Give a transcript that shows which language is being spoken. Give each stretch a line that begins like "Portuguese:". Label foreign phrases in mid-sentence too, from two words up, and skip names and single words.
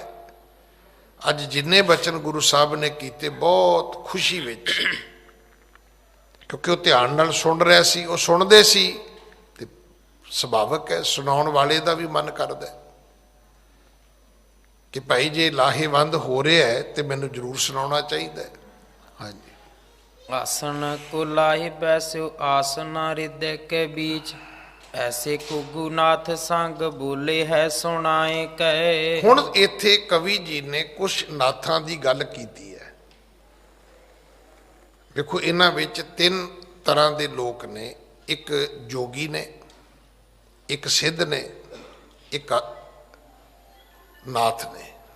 Punjabi: ਅੱਜ ਜਿੰਨੇ ਬਚਨ ਗੁਰੂ ਸਾਹਿਬ ਨੇ ਕੀਤੇ ਬਹੁਤ ਖੁਸ਼ੀ ਵਿੱਚ, ਕਿਉਂਕਿ ਉਹ ਧਿਆਨ ਨਾਲ ਸੁਣ ਰਿਹਾ ਸੀ, ਉਹ ਸੁਣਦੇ ਸੀ ਤੇ ਸੁਭਾਵਕ ਹੈ ਸੁਣਾਉਣ ਵਾਲੇ ਦਾ ਵੀ ਮਨ ਕਰਦਾ ਕਿ ਭਾਈ ਜੇ ਲਾਹੇਵੰਦ ਹੋ ਰਿਹਾ ਹੈ ਤੇ ਮੈਨੂੰ ਜ਼ਰੂਰ ਸੁਣਾਉਣਾ ਚਾਹੀਦਾ ਹੈ। ਹਾਂਜੀ।
Braj: आसन को लाहि बैस्यो आसना हृदय के बीच, ऐसे कुगुनाथ संग बोले है सुनाए कहे।
Punjabi: ਹੁਣ ਇੱਥੇ ਕਵੀ ਜੀ ਨੇ ਕੁਝ ਨਾਥਾਂ ਦੀ ਗੱਲ ਕੀਤੀ ਹੈ। ਵੇਖੋ ਇਹਨਾਂ ਵਿੱਚ ਤਿੰਨ ਤਰ੍ਹਾਂ ਦੇ ਲੋਕ ਨੇ, ਇੱਕ ਜੋਗੀ ਨੇ, ਇੱਕ ਸਿੱਧ ਨੇ, ਇੱਕ ਨਾਥ ਨੇ।